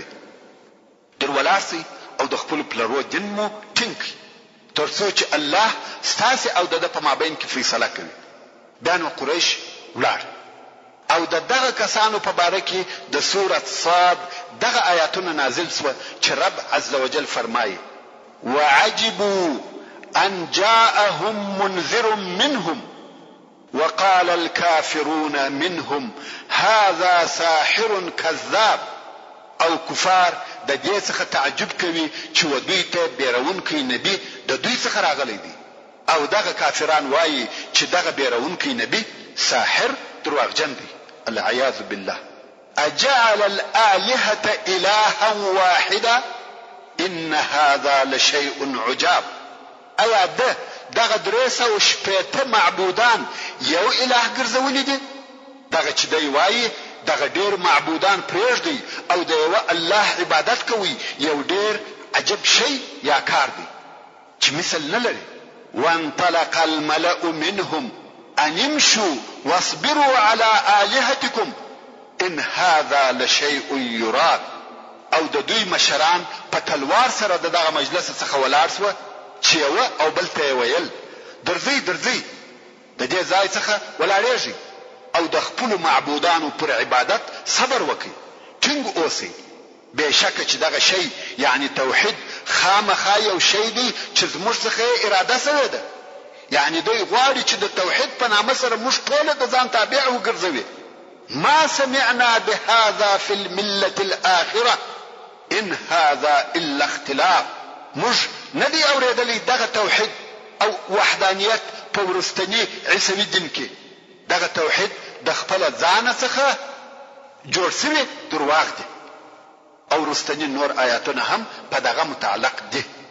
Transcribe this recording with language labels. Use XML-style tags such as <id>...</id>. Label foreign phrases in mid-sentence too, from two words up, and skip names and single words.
<ps>در ولاړ سئ او د خپلو پلرو دین مو ټینګ کړئ تر څو چې الله ستاسې او د ده په مابین کې فیصله کوي. بیا نو قریش ولاړ او د دغه کسانو په باره کې د سورة صاد دغه آیاتونه نازل سوه چې رب</ps> <ar>عز وجل</ar> <ps>فرمایي:</ps> <ar>وعجبوا ان جاءهم منذر منهم وقال الكافرون منهم هذا ساحر كذاب.</ar> <ps>او کفار د دې څخه تعجب کوي چې و دوی ته بیرونکی نبی د دوی څخه راغلی دی، او دغه کافران وایي چې دغه بیرونکی نبی ساحر دروغجن دی.</ps> <ar>العیاذ بالله. اجعل الآلهة إلها واحدا ان هذا لشيء عجاب.</ar> <ps>ایا ده دغه 360 معبودان یو اله ګرځولي دي؟ دغه چې دی وایي دغه ډیر معبودان پرېږدي او د یو الله عبادت کوي یو ډیر عجب شی یا کار دی چې مثل نه لري.</ps> <ar>وانطلق الملأ منهم ان امشوا واصبروا على آلهتكم ان هذا لشيء يراد.</ar> <ps>او د دوی مشران په تلوار سره دغه مجلس څخه ولاړ سو چې یو او بل ته ویل درځي د دې ځای څخه ولاړېږي او د خپل معبودانو پر عبادت صبر وکړي، ټینګ اوسئ. بشکه چې دغه شی یعنی توحید خامخا یو شی دی چې زموږ څخه اراده سوی ده. یعنی دوی غواړي چې د توحید په نامه سره موږ ټول د ځان تابع وګرځوي.</ps> <ar>ما سمعنا بهذا في الملة الآخرة ان هذا الا اختلاف.</ar> <ps>موږ نه دی اورېدلی دغه توحید او وحدانیت په ورستنی عیسوي دین کې. دغه توحید د خپل ځان څخه جوړ شوی درواغ دی او ورستنی نور آیاتونه هم په دغه متعلق دي.</ps>